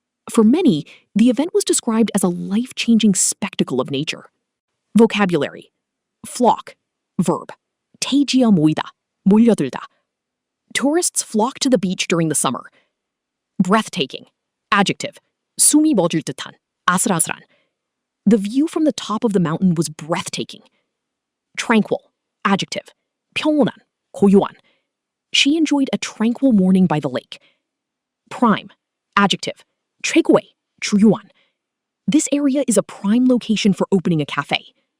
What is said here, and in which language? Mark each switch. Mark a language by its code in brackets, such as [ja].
[en] For many, the event was described as a life-changing spectacle of nature. Vocabulary. Flock. Verb. [ko] 태지어 모이다. 몰려들다. [en] Tourists flock to the beach during the summer. Breathtaking. Adjective. [ko] 숨이 멎을 듯한 아슬아슬한. [en] The view from the top of the mountain was breathtaking. Tranquil, adjective. [ko] 평온한, 고요한. [en] She enjoyed a tranquil morning by the lake. Prime, adjective. [ko] 최고의, 주요한. [en] This area is a prime location for opening a cafe.